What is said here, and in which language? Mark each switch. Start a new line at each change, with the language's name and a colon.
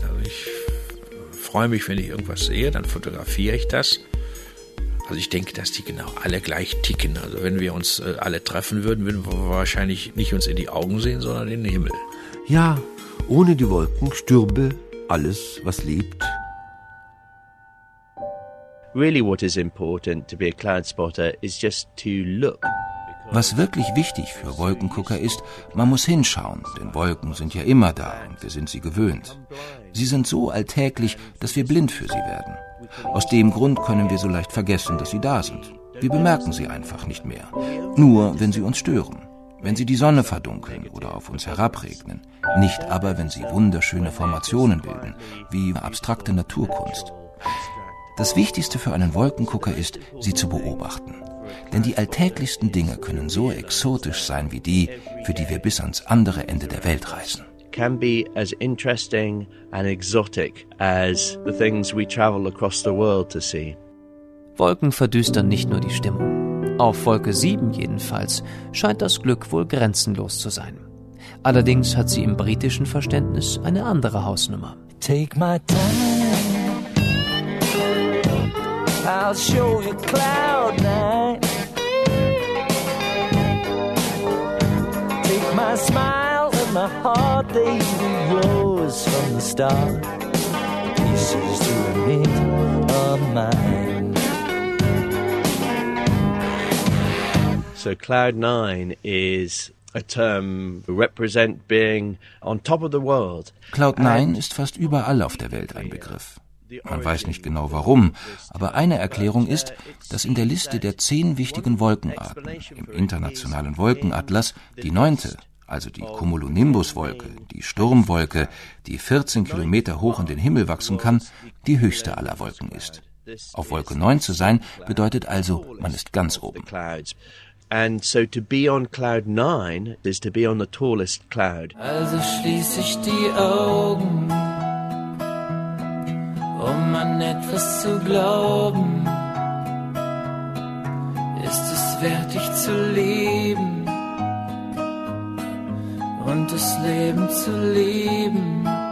German: Also ich freue mich, wenn ich irgendwas sehe, dann fotografiere ich das. Also ich denke, dass die genau alle gleich ticken. Also wenn wir uns alle treffen würden, würden wir wahrscheinlich nicht uns in die Augen sehen, sondern in den Himmel. Ja, ohne die Wolken stürbe alles, was lebt.
English: Really what is important to be a cloud spotter is just to look.
German: Was wirklich wichtig für Wolkengucker ist, man muss hinschauen, denn Wolken sind ja immer da und wir sind sie gewöhnt. Sie sind so alltäglich, dass wir blind für sie werden. Aus dem Grund können wir so leicht vergessen, dass sie da sind. Wir bemerken sie einfach nicht mehr. Nur, wenn sie uns stören. Wenn sie die Sonne verdunkeln oder auf uns herabregnen. Nicht aber, wenn sie wunderschöne Formationen bilden, wie abstrakte Naturkunst. Das Wichtigste für einen Wolkengucker ist, sie zu beobachten. Denn die alltäglichsten Dinge können so exotisch sein wie die, für die wir bis ans andere Ende der Welt reisen.
English: Can be as interesting and exotic as the things we travel across the world to see.
German: Wolken verdüstern nicht nur die Stimmung. Auf Wolke 7 jedenfalls scheint das Glück wohl grenzenlos zu sein. Allerdings hat sie im britischen Verständnis eine andere Hausnummer.
English: Take my time. I'll show you cloud nine. Take my smile and my heart, they be yours from the start. Pieces to a bit of mine. So cloud nine is a term represent being on top of the world.
German: Cloud nine ist fast überall auf der Welt ein Begriff. Man weiß nicht genau warum, aber eine Erklärung ist, dass in der Liste der 10 wichtigen Wolkenarten im internationalen Wolkenatlas die 9., also die Cumulonimbus-Wolke, die Sturmwolke, die 14 Kilometer hoch in den Himmel wachsen kann, die höchste aller Wolken ist. Auf Wolke 9 zu sein, bedeutet also, man ist ganz oben.
English: And so to be on cloud 9 is to be on the tallest cloud.
German: Also schließe ich die Augen, um an etwas zu glauben, ist es wert, dich zu lieben und das Leben zu lieben.